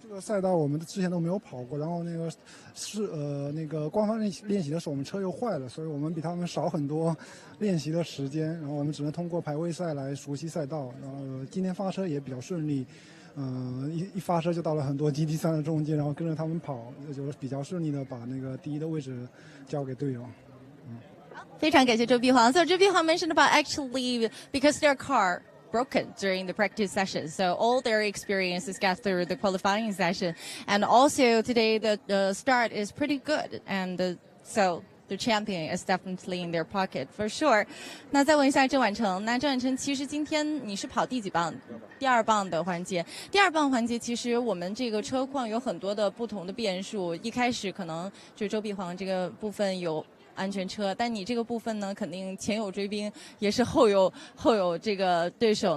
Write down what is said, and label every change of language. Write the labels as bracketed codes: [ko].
[zh] 这个赛道我们之前都没有跑过，然后那个官方练习的时候我们车又坏了，所以我们比他们少很多练习的时间，然后我们只能通过排位赛来熟悉赛道。然后今天发车也比较顺利。一发车就到了很多 GT3 的中间，然后跟着他们跑，就比较顺利的把那个第一的位置交给队友。非常感谢周碧煌。 [en] So 周碧煌 mentioned about actually because their car broken during the practice session, so all their experiences got through the qualifying session, and also today the start is pretty good, and so.The champion is definitely in their pocket for sure. [zh] 那再问一下郑婉成，那郑婉成，其实今天你是跑第几棒？第2棒的环节。第2棒环节，其实我们这个车况有很多的不同的变数。一开始可能就周碧煌这个部分有安全车，但你这个部分呢，肯定前有追兵，也是后有这个对手。